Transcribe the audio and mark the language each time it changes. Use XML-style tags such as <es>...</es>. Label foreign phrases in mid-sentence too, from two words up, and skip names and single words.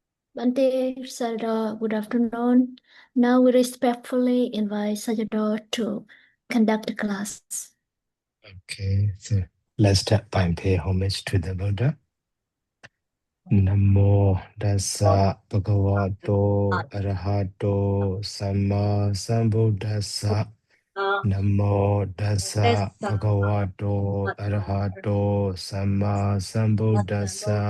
<en>Bante Sayadaw, good afternoon. Now we respectfully invite Sayadaw to conduct the class. Okay, so let's start by pay homage to the Buddha.</en> <pi>Namo Dassa Bhagavato Arahato Samma Sambuddhassa. Namo Dassa Bhagavato Arahato Samma Sambuddhassa.</pi>